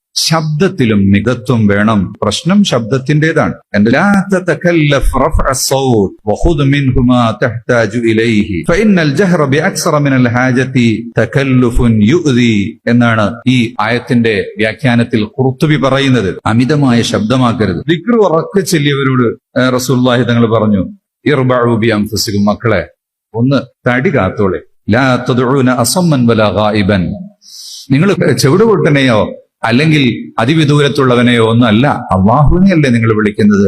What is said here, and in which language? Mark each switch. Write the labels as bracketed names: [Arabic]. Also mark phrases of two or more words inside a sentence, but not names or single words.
[Malayalam] ശബ്ദത്തിലും മിതത്വം വേണം. പ്രശ്നം ശബ്ദത്തിന്റേതാണ്. [Arabic] لا تتكلف رفع الصوت وخذ منه ما تحتاج إليه فإن الجهر بأكثر من الحاجة تكلف يؤذي [Malayalam] എന്നാണ് ഈ ആയത്തിന്റെ വ്യാഖ്യാനത്തിൽ ഖുർത്തുബി പറയുന്നത്. അമിതമായ ശബ്ദമാക്കരുത്. ദിക്ർ ഉറക്കെ ചൊല്ലിയവരോട് റസൂലുള്ളാഹി തങ്ങൾ പറഞ്ഞു, [Arabic] اربعوا بأنفسكم, [Malayalam] മക്കളെ ഒന്ന് തടി കാത്തോളെ. [Arabic] لا تدعون أصم ولا غائبا, [Malayalam] നിങ്ങൾ ചെവിട് പൊട്ടനെയോ അല്ലെങ്കിൽ അതിവിദൂരത്തുള്ളവനെയോ ഒന്നല്ല, അള്ളാഹുവിനെയല്ലേ നിങ്ങൾ വിളിക്കുന്നത്.